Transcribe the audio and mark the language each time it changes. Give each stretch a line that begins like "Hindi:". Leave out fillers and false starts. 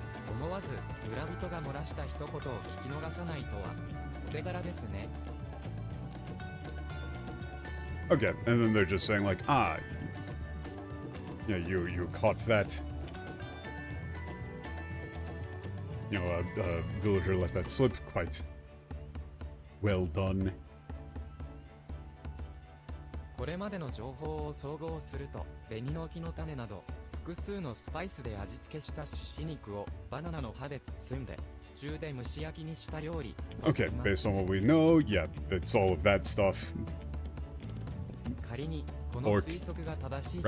Japanese: 思わず村人が漏らした一言を聞き逃さないとはお手柄ですね。
English: Okay, and then they're just saying like, yeah, you caught that. You know, a villager let that slip. Quite well done.
Japanese: これまでの情報を総合すると、紅の木の種など複数のスパイスで味付けした猪肉をバナナの葉で包んで地中で蒸し焼きにした料理。
English: Okay, based on what we know, yeah, it's all of that stuff.
Japanese: 仮にこの推測が正しいと